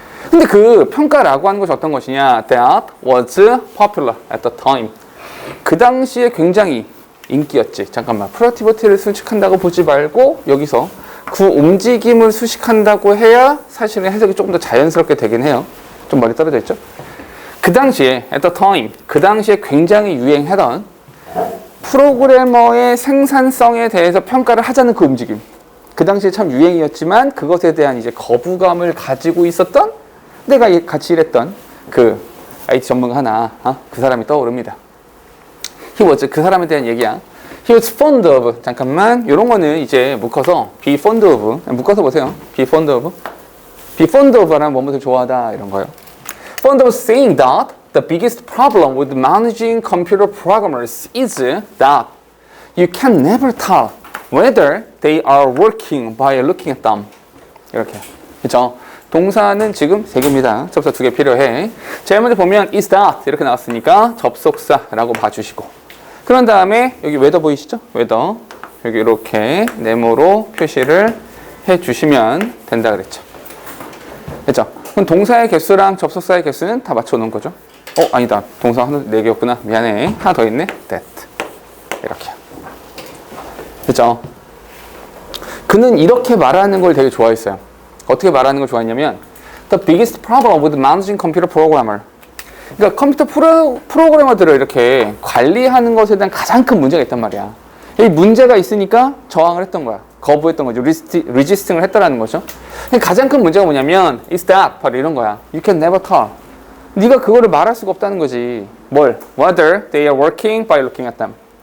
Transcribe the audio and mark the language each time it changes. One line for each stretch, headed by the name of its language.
Korean: 근데 그 평가라고 하는 것이 어떤 것이냐?
English: That was popular at the time.
Korean: 그 당시에 굉장히 인기였지. 잠깐만. 프로덕티비티를 수식한다고 보지 말고 여기서 그 움직임을 수식한다고 해야 사실은 해석이 조금 더 자연스럽게 되긴 해요. 좀 멀리 떨어져 있죠? 그 당시에
English: at the time,
Korean: 그 당시에 굉장히 유행하던 프로그래머의 생산성에 대해서 평가를 하자는 그 움직임. 그 당시에 참 유행이었지만 그것에 대한 이제 거부감을 가지고 있었던, 내가 같이 일했던 그 IT 전문가 하나, 그 사람이 떠오릅니다. He was, 그 사람에 대한 얘기야.
English: He was fond of,
Korean: 잠깐만, 요런 거는 이제 묶어서 be fond of, 묶어서 보세요.
English: be fond of.
Korean: be fond of라는 뭐뭐를 좋아하다, 이런 거요.
English: Fond of saying that the biggest problem with managing computer programmers is that you can never tell whether they are working by looking at them.
Korean: 이렇게. 그쵸? 동사는 지금 3개입니다. 접사 2개 필요해. 제일 먼저 보면 is that 이렇게 나왔으니까 접속사라고 봐주시고, 그런 다음에 여기 whether 보이시죠? whether 여기 이렇게 네모로 표시를 해주시면 된다 그랬죠. 됐죠? 그럼 동사의 개수랑 접속사의 개수는 다 맞춰놓은 거죠. 아니다. 동사 4개였구나. 미안해. 하나 더 있네. that. 이렇게. 됐죠? 그는 이렇게 말하는 걸 되게 좋아했어요. 어떻게 말하는 걸 좋아했냐면
English: The biggest problem with managing computer programmer.
Korean: 그러니까 컴퓨터 프로그래머들을 이렇게 관리하는 것에 대한 가장 큰 문제가 있단 말이야. 이 문제가 있으니까 저항을 했던 거야. 거부했던 거죠. resisting을 했다라는 거죠. 가장 큰 문제가 뭐냐면 is that, 바로 이런 거야.
English: You can never tell.
Korean: 네가 그거를 말할 수가 없다는 거지. 뭘?
English: Whether they are working by looking at them.